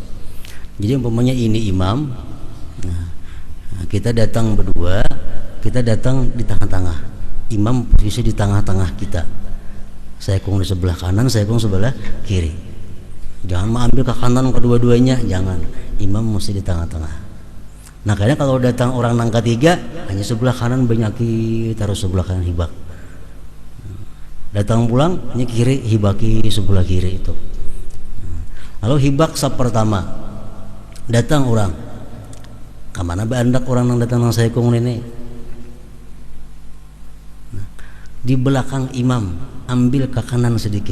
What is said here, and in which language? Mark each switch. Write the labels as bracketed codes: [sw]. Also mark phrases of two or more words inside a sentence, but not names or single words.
[id] Jadi umpamanya ini imam, nah, kita datang berdua, kita datang di tengah-tengah. Imam posisi di tengah-tengah kita. Saya kong di sebelah kanan, saya kong sebelah kiri. Jangan mengambil ke kanan kedua-duanya, jangan. Imam mesti di tengah-tengah. [bjn] Nah, karena kalau datang orang nang ketiga, hanya sebelah kanan banyaki, taruh sebelah kanan hibak. Datang pulang, ini kiri hibaki sebelah kiri itu. Lalu hibak saf pertama, datang orang, kemana bandak orang yang datang nang saya kong ini? [id] Nah, di belakang imam, ambil ke kanan sedikit.